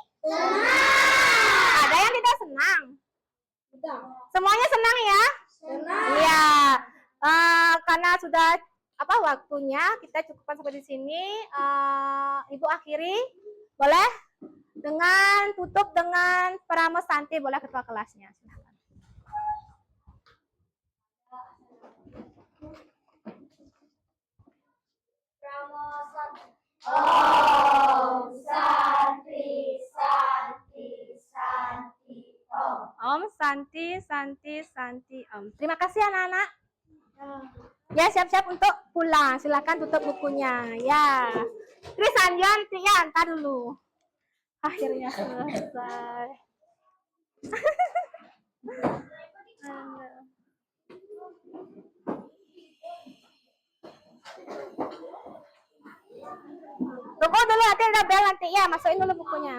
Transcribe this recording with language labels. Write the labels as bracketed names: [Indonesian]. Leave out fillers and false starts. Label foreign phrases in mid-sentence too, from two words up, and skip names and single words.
[Indonesian] Senang. Ada yang tidak senang? Tidak. Semuanya senang ya? Senang. Iya. Karena sudah waktunya, kita cukupkan sampai di sini. Ibu akhiri, boleh? Dengan tutup dengan [Sanskrit] Paramo Santi, [Indonesian] boleh ketua kelasnya. Silahkan. [Sanskrit] Om Santi Santi Santi Om. Om Santi Santi Santi Om. [Indonesian] Terima kasih anak-anak. Ya, siap-siap untuk pulang. Silakan tutup bukunya. Ya. Krisanjan, ya, entar dulu. Akhirnya selesai. Tunggu dulu, nanti ada bel nanti ya, masukin dulu bukunya.